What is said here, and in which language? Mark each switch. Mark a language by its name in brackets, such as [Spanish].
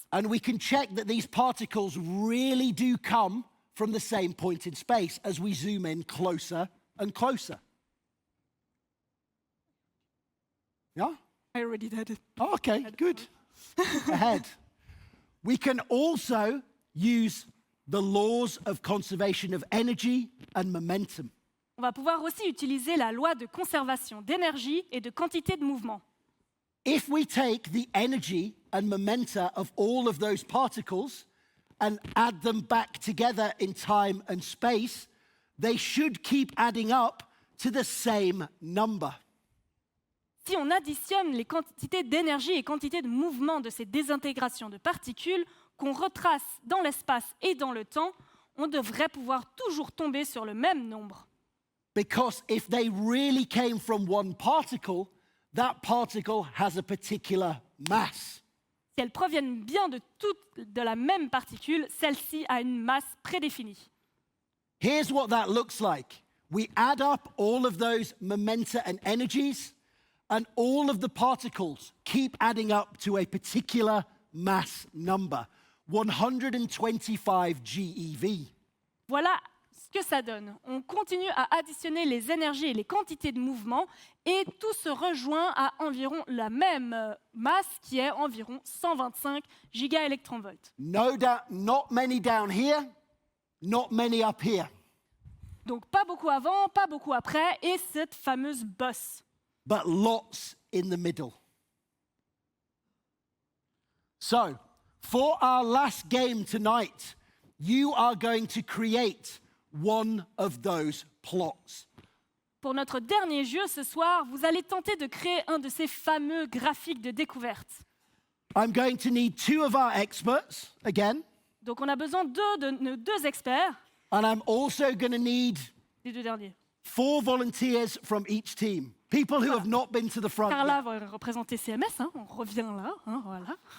[English] And we can check that these particles really do come from the same point in space as we zoom in closer and closer. Yeah? I already did it. Oh, okay, good. Ahead. We can also use the laws of conservation of energy and momentum. [French] On va pouvoir aussi utiliser la loi de conservation d'énergie et de quantité de mouvement. [English] If we take the energy and momenta of all of those particles and add them back together in time and space, they should keep adding up to the same number. [French] Si on additionne les quantités d'énergie et quantités de mouvement de ces désintégrations de particules qu'on retrace dans l'espace et dans le temps, on devrait pouvoir toujours tomber sur le même nombre. [English] Because if they really came from one particle, that particle has a particular mass. [French] Si elles proviennent bien de la même particule, celle-ci a une masse prédéfinie. [English] Here's what that looks like. We add up all of those momenta and energies, and all of the particles keep adding up to a particular mass number, 125 GeV. [French] Voilà ce que ça donne. On continue à additionner les énergies et les quantités de mouvement et tout se rejoint à environ la même masse qui est environ 125 gigaélectronvolts. [English] Not many down here, not many up here. [French] Donc pas beaucoup avant, pas beaucoup après et cette fameuse bosse. [English] But lots in the middle. So, for our last game tonight, you are going to create one of those plots. [French] Pour notre dernier jeu ce soir, vous allez tenter de créer un de ces fameux graphiques de découverte. [English] I'm going to need 2 of our experts again, [French] Donc on a besoin de nos 2 experts, [English] and I'm also going to need [French] les 2 derniers. [English] 4 volunteers from each team. People who have not been to the front [French] Carla [English] yet. [French] va représenter CMS, hein, on revient là, hein, voilà.